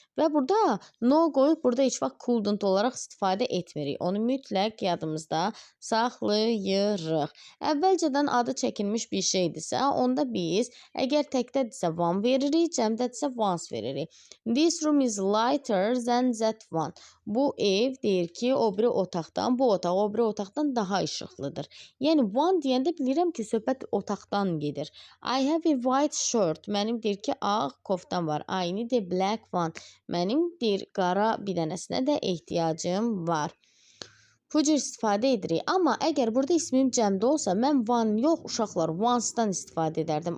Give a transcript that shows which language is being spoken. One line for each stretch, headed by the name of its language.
Azerbaijani: Və burada no qoyub burada heç vaxt couldn't olaraq istifadə etmirik. Onu mütləq yadımızda saxlayırıq. Əvvəlcədən adı çəkilmiş bir şeydirsə, onda biz əgər təkdədirsə one veririk, cəmdədirsə once veririk.
English: This room is lighter than that one.
Azerbaijani: Bu ev deyir ki, o biri otaqdan, bu otaq o biri otaqdan daha işıqlıdır. Yəni one deyəndə bilirəm ki, söhbət otaqdan gedir.
English: I have a white shirt.
Azerbaijani: Mənim deyir ki, ağ koftam var.
English: I need a black one.
Azerbaijani: Mənim deyir qara bir dənəsinə də ehtiyacım var. Bu cür istifadə edirik. Amma əgər burada ismim cəmdə olsa, mən one yox, uşaqlar once-dan istifadə edərdim.